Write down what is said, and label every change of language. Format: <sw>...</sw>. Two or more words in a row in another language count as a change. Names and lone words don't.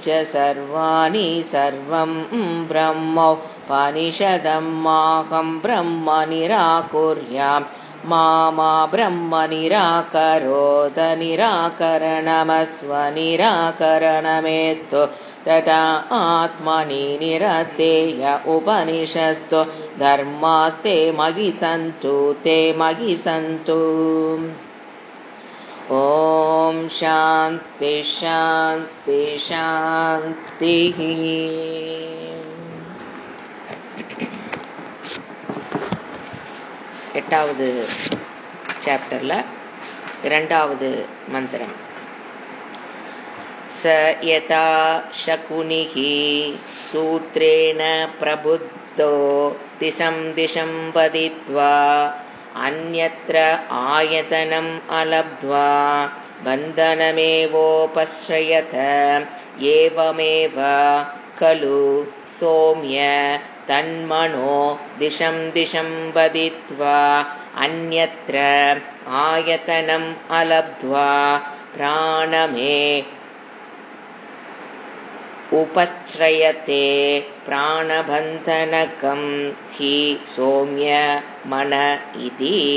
<sa>सर्वाणि सर्वं ब्रह्मोपनिषदं माहं ब्रह्म निराकुर्यां मा ब्रह्म निराकरोत निराकरणमस्व निराकरणमेस्तु तथा आत्मनि निरतेय उपनिषस्तु धर्मास्ते मयि सन्तु ते मयि सन्तु। ॐ शान्ति शान्ति शान्तिः।</sa> <ta>எட்டாவது சாப்டர்ல இரண்டாவது மந்திரம்.</ta> <sa>स यथा शकुनिः सूत्रेण प्रबुद्धो दिशं दिशं वदित्वा अन्यत्र आयतनम् अलब्ध्वा बन्धनमेवोपश्रयत एवमेव खलु सौम्य तन्मनो दिशं दिशं वदित्वा अन्यत्र आयतनम् अलब्ध्वा प्राणमे उपश्रयते प्राणबन्धनकं हि सौम्य मन इति।</sa>